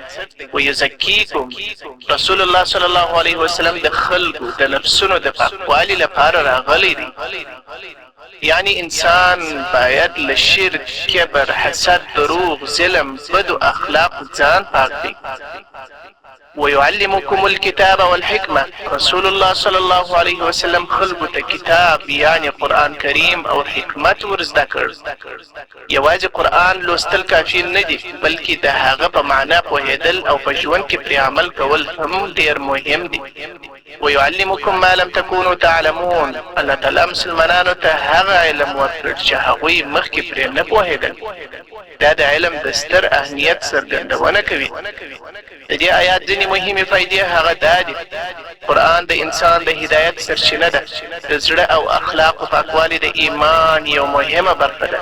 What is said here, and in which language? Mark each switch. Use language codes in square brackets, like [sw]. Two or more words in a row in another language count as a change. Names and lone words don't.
[ps] ویزکیکم، رسول الله [ar] صلی الله علیه وسلم [ps] د خلکو د نفسونو د پاکوالي لپاره راغلی دی. یعنی انسان باید له شرک، کبر، حسد، دروغ، ظلم، بدو اخلاق ځان پاک دی. [ar] ويعلمكم الكتاب والحكمة، [ps] رسول الله [ar] صلی الله علیه وسلم [ps] خلقو ته کتاب یعنی قرآن کریم او حکمت ورزده کړ. یوازې قرآن لوستل کافی نه دي، بلکې د هغه په معنا پوهېدل او په ژوند کې پرې عمل کول هم ډېر مهم دي. [ar] ويعلمكم ما لم تكونوا تعلمون، [ps] الله تعالی مسلمانانو ته هغه علم ورکړ چې هغوی مخکې پرې نه پوهېدل. دا د علم د ستر اهمیت څرګندونه کوي. د دې آیات ځینې مهمې فایدې هغه دا دي: قرآن د انسان د هدایت سرچینه ده، د زړه او اخلاقو پاکوالی د ایمان یو مهمه برخه ده.